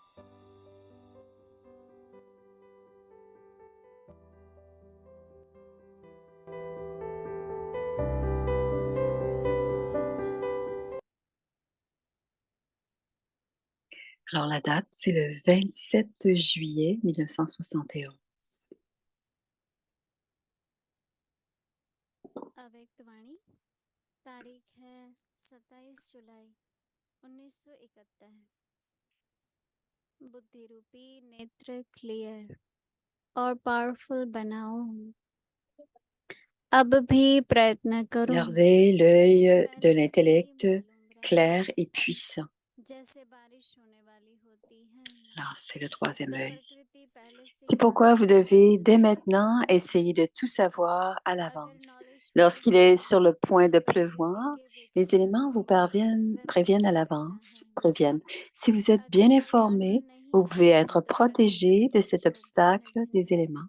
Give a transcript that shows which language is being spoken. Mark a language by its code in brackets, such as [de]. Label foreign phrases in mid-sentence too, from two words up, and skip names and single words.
[fr] Alors, la date, c'est le 27 juillet 1971. [hi] अव्यक्तवाणी तारीख है 27 जुलाई 1971 बुद्धि रूपी नेत्र क्लियर और पावरफुल बनाओ अब भी प्रयत्न करो [fr] Gardez l'œil de l'intellect clair et puissant. [hi] जैसे बारिश होने वाली होती है [fr] Alors, c'est le troisième œil. [hi] प्रकृति पहले से [fr] C'est pourquoi vous devez dès maintenant essayer de tout savoir à l'avance. Lorsqu'il est sur le point de pleuvoir, les éléments vous préviennent à l'avance, préviennent. Si vous êtes bien informé, vous pouvez être protégé de cet obstacle des éléments.